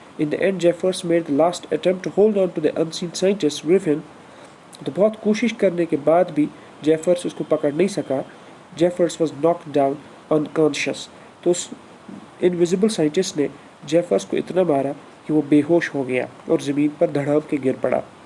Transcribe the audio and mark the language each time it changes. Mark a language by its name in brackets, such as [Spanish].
[English] In the end, Jeffers made the last attempt to hold on to the unseen scientist Griffin. [Urdu] تو بہت کوشش کرنے کے بعد بھی جیفرس اس کو پکڑ نہیں سکا. [English] Jaffers was knocked down unconscious. [Urdu] تو اس انویزیبل سائنٹسٹ نے جیفرس کو اتنا مارا کہ وہ بے ہوش ہو گیا اور زمین پر دھڑام کے گر پڑا.